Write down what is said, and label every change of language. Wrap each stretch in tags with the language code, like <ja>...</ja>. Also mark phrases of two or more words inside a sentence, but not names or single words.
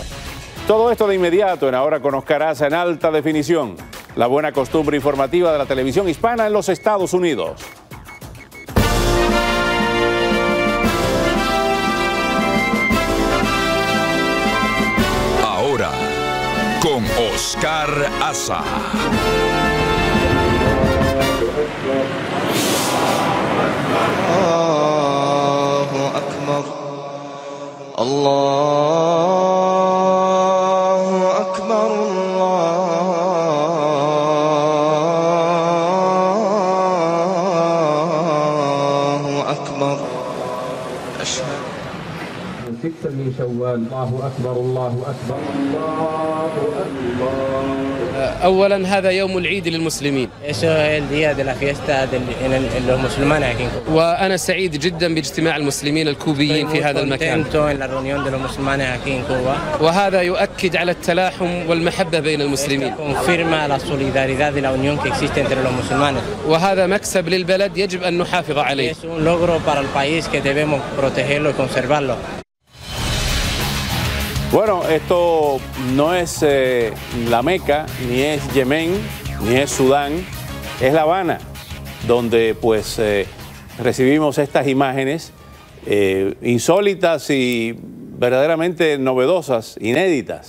<es>Todo esto de inmediato en Ahora con Oscar Aza en alta definición, la buena costumbre informativa de la televisión hispana en los Estados Unidos. Ahora con Oscar Aza.</es> <ar>الله أكبر. الله أكبر. الله أكبر. Ashhadu. 6 من شوال. الله أكبر الله أكبر الله أكبر. أولا هذا يوم العيد للمسلمين.</ar> <es>Eso es el día de la fiesta de los musulmanes aquí en Cuba.</es> <ar>وأنا سعيد جدا باجتماع المسلمين الكوبيين في هذا المكان.</ar> <es>en la reunión de los musulmanes aquí en Cuba.</es> <ar>وهذا يؤكد على التلاحم والمحبة بين المسلمين.</ar> <es>Confirma la solidaridad y la unión que existe entre los musulmanes.</es> <ar>وهذا مكسب للبلد يجب أن نحافظ عليه.</ar> <es>Es un logro para el país que debemos protegerlo y conservarlo. Bueno, esto no es la Meca, ni es Yemen, ni es Sudán, es La Habana, donde pues recibimos estas imágenes insólitas y verdaderamente novedosas, inéditas.</es>